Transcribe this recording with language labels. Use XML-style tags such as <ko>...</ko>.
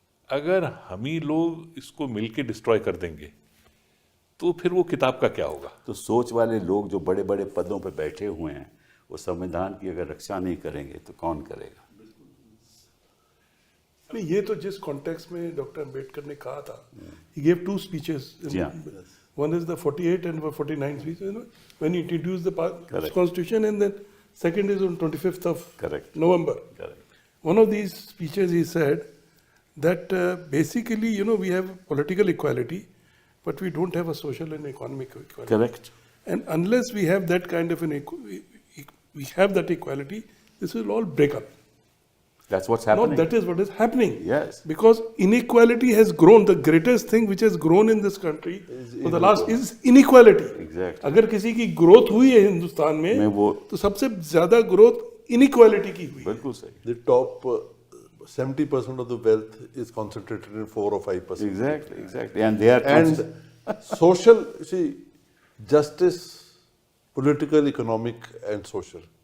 <hi>अगर हम ही लोग इसको मिलके डिस्ट्रॉय कर देंगे तो फिर वो किताब का क्या होगा? तो सोच वाले लोग जो बड़े बड़े पदों पर बैठे हुए हैं, वो संविधान की अगर रक्षा नहीं करेंगे तो कौन करेगा? नहीं, ये तो जिस कॉन्टेक्स्ट में डॉक्टर अम्बेडकर ने कहा था,</hi> <en>he gave two speeches.</en> <hi>जी हाँ।</hi> <en>One is the 48 and 49 speech, when he introduced the Correct. constitution, and then second is on 25th of Correct. November. Correct. One of these speeches he said that basically, we have political equality, but we don't have a social and economic equality. Correct. And unless we have that kind of we have that equality, this will all break up. That's what's No, happening. that is what is happening. Yes. Because inequality has grown. The greatest thing which has grown in this country for the last is inequality. Exactly.</en> <hi>अगर किसी की growth हुई है हिंदुस्तान में तो सबसे ज्यादा growth inequality की हुई है. बिल्कुल सही.</hi> <en>The top 70% of the wealth is concentrated in 4 or 5%. Exactly. And they are And social, see, justice, political, economic, and social.</en>